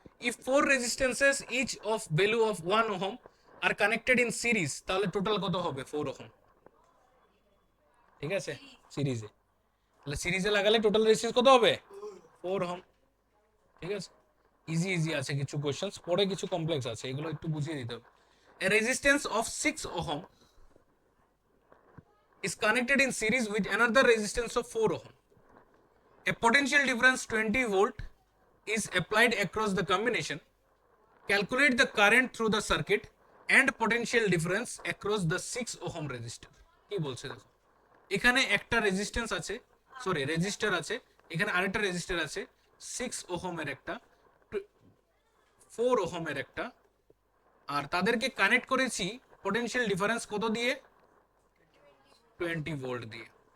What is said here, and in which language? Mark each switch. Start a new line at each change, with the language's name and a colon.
English: if four resistances each of value of 1 ohm are connected in series,
Bangla: তাহলে total কত হবে?
English: 4 ohm.
Bangla: ঠিক আছে, সিরিজে, তাহলে সিরিজে লাগালে টোটাল রেজিস্ট্যান্স কত হবে? 4 ওহম। ঠিক আছে, ইজি ইজি আছে কিছু কোশ্চেন্স, পরে কিছু কমপ্লেক্স আছে, এগুলো একটু বুঝিয়ে দিতে হবে।
English: A resistance of 6 ohm is connected in series with another resistance of 4 ohm. A potential difference 20 volt is applied across the combination. Calculate the current through the circuit and potential difference across the 6 ohm resistor.
Bangla: কি বলছে দেখো, এখানে একটা resistance আছে, sorry register আছে, এখানে আরেকটা register আছে, 6 ওহমের একটা, 4 ওহমের একটা, আর তাদেরকে কানেক্ট করেছি পোটেনশিয়াল ডিফারেন্স কত দিয়ে? 20 ভোল্ট দিয়ে।